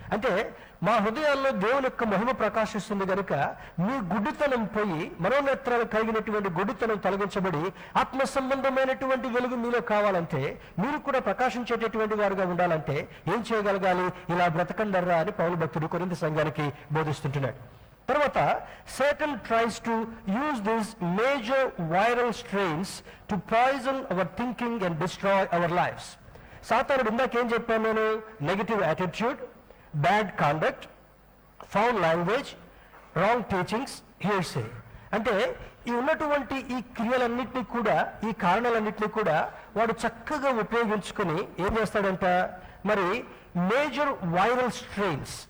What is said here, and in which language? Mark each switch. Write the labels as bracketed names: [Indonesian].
[Telugu] అంటే మా హృదయాల్లో దేవుని యొక్క మహిమ ప్రకాశిస్తుంది కనుక మీ గుడ్డితనం పోయి మనోనేత్రాలు కలిగినటువంటి గుడ్డితనం తొలగించబడి ఆత్మ సంబంధమైనటువంటి వెలుగు మీలో కావాలంటే, మీరు కూడా ప్రకాశించేటటువంటి వారుగా ఉండాలంటే ఏం చేయగలగాలి? ఇలా బ్రతకండర్రా అని పౌలు భక్తుడు కొరింథీ సంఘానికి బోధిస్తుంటున్నాడు. [English] తర్వాత Satan tries to use these major viral strains to poison our thinking and destroy our lives. [Telugu] సాతానుడు ఇందాకేం చెప్పాను నేను? [English] Negative attitude, bad conduct, foul language, wrong teachings, hearsay. [Telugu] అంటే ఈ ఉన్నటువంటి ఈ క్రియలన్నింటినీ కూడా, ఈ కారణాలన్నింటినీ కూడా వాడు చక్కగా ఉపయోగించుకొని ఏం చేస్తాడంట, మరి [English] Major viral strains.